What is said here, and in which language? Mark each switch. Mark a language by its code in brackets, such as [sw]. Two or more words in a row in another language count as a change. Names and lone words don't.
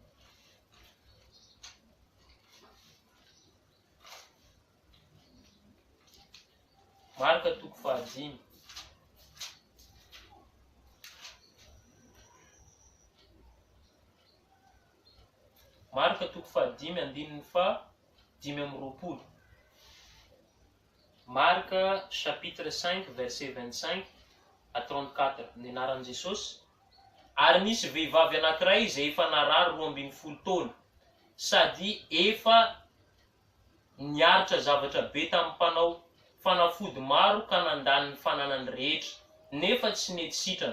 [mg] Marka toko 5. Marka toko 5 andininy 5:20. Marka [fr] chapitre 5 verset 25 à 34 [mg] ny anaran'i Jesosy. Ary nisy vehivavy anankiray izay efa narary 12 taona sady efa niaritra zavatra be tamin'ny mpanao fanafody maro ka nandany ny fananany rehetra nefa tsy nety sitrana.